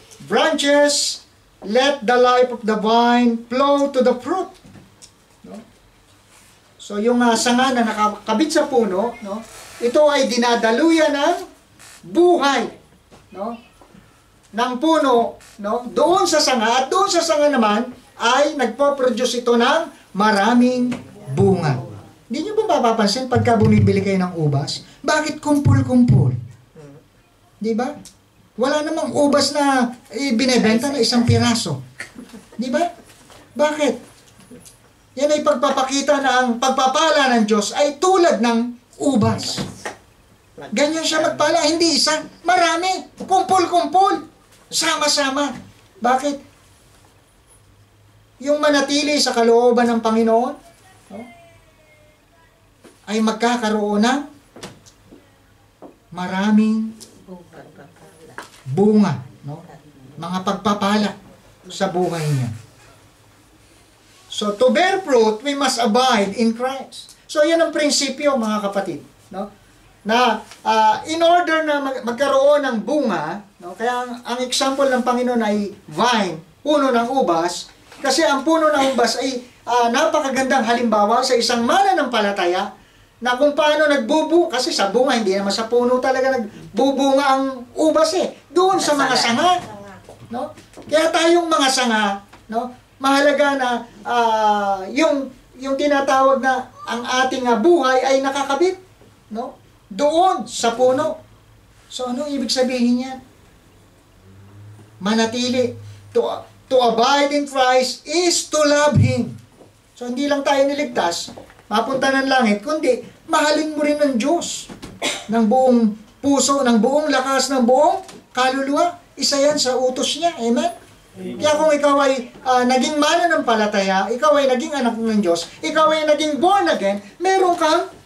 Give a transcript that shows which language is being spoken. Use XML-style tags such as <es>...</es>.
<en>Branches, let the life of the vine flow to the fruit.</en> <tl>No? So, yung sanga na nakakabit sa puno, no? Ito ay dinadaluyan ng buhay, no? Ng puno, no? Doon sa sanga, at doon sa sanga naman, ay nagpo-produce ito ng maraming bunga. Hindi nyo ba mapapansin pagka bumibili kayo ng ubas? Bakit kumpul-kumpul? Di ba? Wala namang ubas na binebenta na isang piraso. Di ba? Bakit? Yan ay pagpapakita na ang pagpapala ng Diyos ay tulad ng ubas. Ganyan siya magpala, hindi isa, marami, kumpul-kumpul, sama-sama. Bakit? Yung manatili sa kalooban ng Panginoon, no, ay magkakaroon ng maraming bunga, no, mga pagpapala sa buhay niya.</tl> <en>So, to bear fruit, we must abide in Christ.</en> <tl>So, yan ang prinsipyo, mga kapatid, no, na in order na magkaroon ng bunga, no, kaya ang example ng Panginoon ay vine, puno ng ubas. Kasi ang puno ng ubas ay napakagandang halimbawa sa isang mananampalataya na kung paano kasi sa bunga, hindi naman sa puno talaga nagbubunga ang ubas eh. Doon sa mga sanga. No? Kaya tayong mga sanga, no, mahalaga na yung tinatawag na ang ating buhay ay nakakabit, no, doon sa puno. So, anong ibig sabihin niyan? Manatili.</tl> <en>To abide in Christ is to love Him.</en> <tl>So, hindi lang tayo niligtas, mapunta ng langit, kundi mahalin mo rin ng Diyos ng buong puso, ng buong lakas, ng buong kaluluwa. Isa yan sa utos niya. Amen? Kaya kung ikaw ay naging mananampalataya, ikaw ay naging anak ng Diyos, ikaw ay naging born again, meron kang</tl>